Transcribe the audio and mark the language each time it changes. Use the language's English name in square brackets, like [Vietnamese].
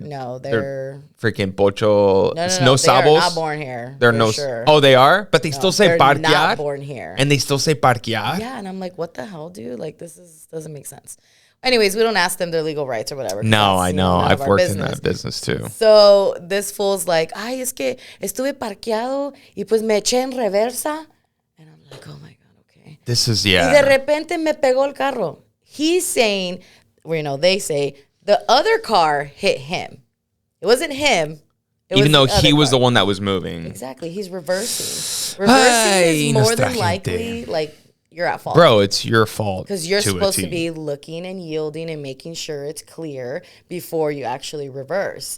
[English] No, they're freaking pocho. No, sabos. They're not born here. They're no. Sure. Oh, they are, but they still say parquear. Not born here. And they still say parquear. Yeah, and I'm like, what the hell, dude? Like, doesn't make sense. Anyways, we don't ask them their legal rights or whatever. No, I know. I've worked in that business too. So this fool's like, [Spanish] ay, es que estuve parqueado y pues me eché en reversa. [English] And I'm like, oh my God, okay. This is, [Spanish] Y de repente me pegó el carro. [English] He's saying, well, you know, they say the other car hit him. It wasn't him. Even though he was the one that was moving. Exactly. He's reversing. Reversing is more than likely, like, you're at fault. Bro, it's your fault. Because you're supposed to be looking and yielding and making sure it's clear before you actually reverse.